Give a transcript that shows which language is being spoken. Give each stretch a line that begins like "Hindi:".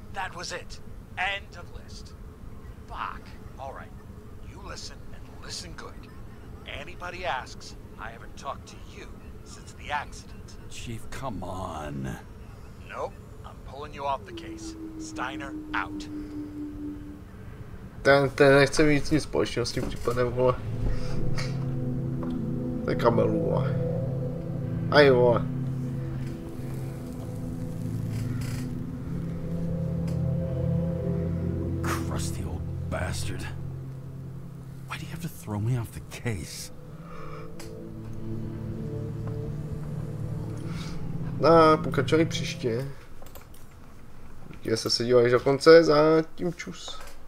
English: That was it. End of list. Fuck. All right. You listen and listen good. Anybody asks, I haven't talked to you since the accident. Chief, come on. Nope. I'm pulling you off the case. Steiner out.
Czech: Ten nechce mít nic společného s tím případem, vole. To je kamelu, vole. Aj, vole.
English: Crusty old bastard. Why do you have to throw me off the case?
Czech: No, pokračovali příště. Díky, že jste se dívali do konce, zatím čus.